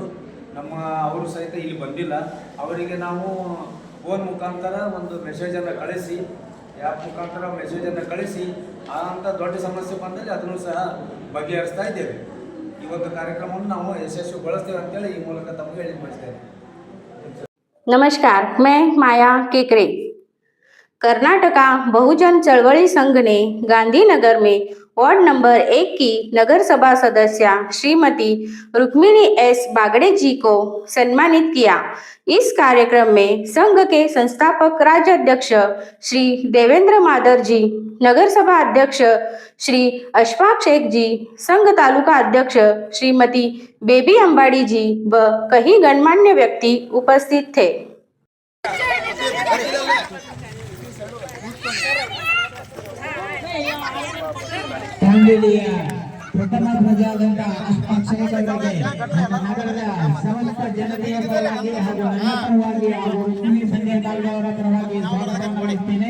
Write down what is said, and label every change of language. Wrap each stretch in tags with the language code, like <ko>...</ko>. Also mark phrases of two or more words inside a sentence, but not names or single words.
<kn>ಅವರು ಸಹಿತ ಇಲ್ಲಿ ಬಂದಿಲ್ಲ. ಅವರಿಗೆ ನಾವು ಫೋನ್ ಮುಖಾಂತರ ಒಂದು ಮೆಸೇಜನ್ನು ಕಳಿಸಿ, ಆ್ಯಪ್ ಮುಖಾಂತರ ಮೆಸೇಜನ್ನು ಕಳಿಸಿ ಅಂಥ ದೊಡ್ಡ ಸಮಸ್ಯೆ ಬಂದಲ್ಲಿ ಅದನ್ನು ಸಹ ಬಗೆಹರಿಸ್ತಾ ಇದ್ದೇವೆ. ಈ ಒಂದು ಕಾರ್ಯಕ್ರಮವನ್ನು ನಾವು ಯಶಸ್ವಿಗೊಳಿಸ್ತೇವೆ ಅಂತೇಳಿ ಈ ಮೂಲಕ ತಮಗೆ ಹೇಳಿ ಬಯಸ್ತೇನೆ.</kn> <hi>नमस्कार, मैं माया केकरे। कर्नाटका बहुजन चळवळी संघ ने गांधीनगर में वार्ड नंबर 1 की नगर सभा सदस्य श्रीमती रुक्मिणी S बागड़े जी को सम्मानित किया। इस कार्यक्रम में संघ के संस्थापक राज्याध्यक्ष श्री देवेंद्र मादर जी, नगर सभा अध्यक्ष श्री अशफाक शेख जी, संघ तालुका अध्यक्ष श्रीमती बेबी अंबाड़ी जी व कई गणमान्य व्यक्ति उपस्थित थे।</hi> <kn>ದಾಂಡೇಲಿಯ ಪ್ರಥಮ ಧ್ವಜಾದಂತ ಅಕ್ಷಯಗಳಿಗೆ ನಗರದ ಸಮಸ್ತ ಜನತೆಯ ಪರವಾಗಿ ಹಾಗೂ ನನ್ನ ಪರವಾಗಿ ಹಾಗೂ ರುಕ್ಮಿಣಿ ಸಂಜಯ್ ಬಾಳ್ಗೆ ಅವರ ಪರವಾಗಿ ಸ್ವಾಗತ ಮಾಡುತ್ತೇನೆ.</kn>